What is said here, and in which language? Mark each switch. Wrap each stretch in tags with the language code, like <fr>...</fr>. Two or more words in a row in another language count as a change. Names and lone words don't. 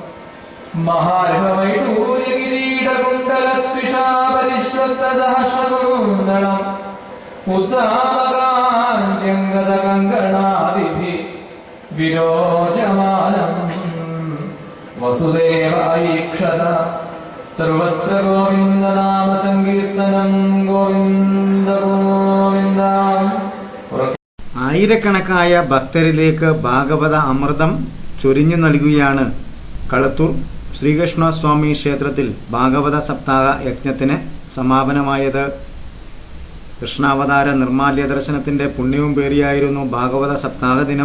<sa>महार्घवैडूर्यकिरीटकुण्डलत्विषापरिश्वक्तसहस्रकुण्डलम् उत्तामकाञ्चङ्गदकङ्कणादिभिः विरोचमानं वसुदेव ऐक्षत सर्वत्र गोविन्दनाम सङ्कीर्तनं गोविन्द गोविन्द.</sa> <ml>ആയിരക്കണക്കായ ഭക്തരിലേക്ക് ഭാഗവത അമൃതം ചൊരിഞ്ഞു നൽകുകയാണ് കളത്തൂർ ശ്രീകൃഷ്ണസ്വാമി ക്ഷേത്രത്തിൽ ഭാഗവത സപ്താഹ യജ്ഞത്തിന് സമാപനമായത്. കൃഷ്ണാവതാര നിർമാല്യ ദർശനത്തിന്റെ പുണ്യവും പേറിയായിരുന്നു ഭാഗവത സപ്താഹ ദിനം.</ml>